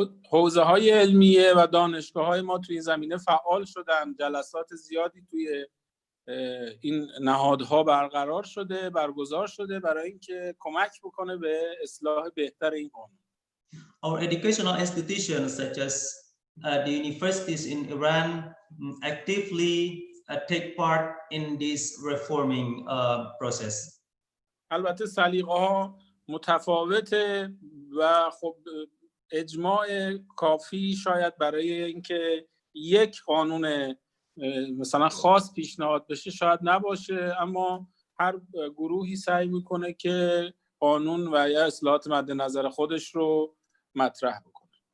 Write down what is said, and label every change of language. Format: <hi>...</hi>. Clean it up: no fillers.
<fa>حوزه‌های علمیه و دانشگاه‌های ما توی این زمینه فعال شدن. جلسات زیادی توی این نهادها برگزار شده برای اینکه کمک بکنه به اصلاح بهتر این قانون.</fa> <en>Our educational institutions such as the universities in Iran actively take part in this reforming process.</en> <fa>البته سلیقه‌ها متفاوته و خب اجماع کافی شاید برای اینکه یک قانون مثلا خاص پیشنهاد بشه شاید نباشه، اما هر گروهی سعی میکنه که قانون و یا اصلاحات مد نظر خودش رو مطرح بکنه.</fa>